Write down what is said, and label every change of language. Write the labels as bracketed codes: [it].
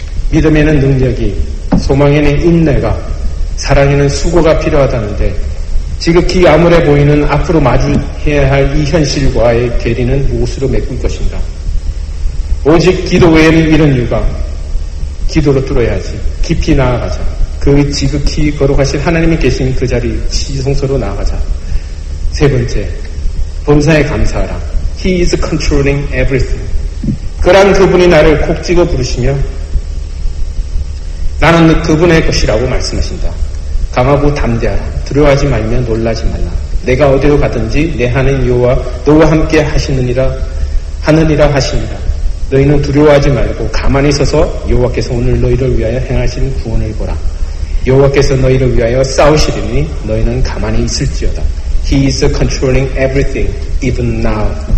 [ko] 믿음에는 능력이, 소망에는 인내가, 사랑에는 수고가 필요하다는데 지극히 암울해 보이는 앞으로 마주해야 할 이 현실과의 괴리는 무엇으로 메꿀 것인가? 오직 기도 외에는 이런 이유가 기도로 뚫어야지. 깊이 나아가자. 그 지극히 거룩하신 하나님이 계신 그 자리 지성소로 나아가자. 세 번째, 본사에 감사하라. [en] He is controlling everything. [ko] 그런 그분이 나를 콕 찍어 부르시며 나는 그분의 것이라고 말씀하신다. 강하고 담대하라. 두려워하지 말며 놀라지 말라. 내가 어디로 가든지 내 하나님 여호와 너와 함께 하시느니라 하시니라. 너희는 두려워하지 말고 가만히 서서 여호와께서 오늘 너희를 위하여 행하신 구원을 보라. 여호와께서 너희를 위하여 싸우시리니 너희는 가만히 있을지어다. [en] He is controlling everything, even now.